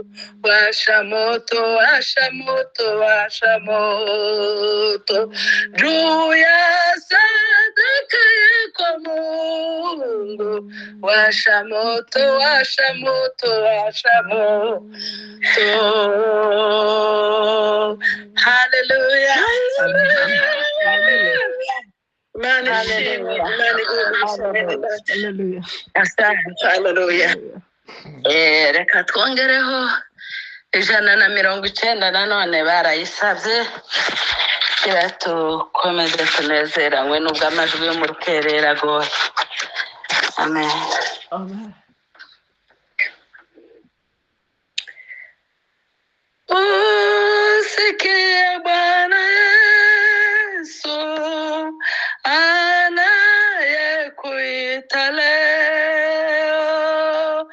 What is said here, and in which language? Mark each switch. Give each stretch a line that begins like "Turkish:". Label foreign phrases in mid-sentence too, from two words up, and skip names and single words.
Swahili: Washa moto, washa moto, washa moto juu ya sadaka yako Mungu. Washa moto, washa moto, washa moto. Hallelujah. Hallelujah.
Kinyarwanda: Reka twongereho 190 nanone barayisabye kira tukomeze tunezeranywe nubwo amajwi yo mu rukerera agoye. Amen. Amen.
Swahili: Usikie Bwana Yesu anayekuita leo.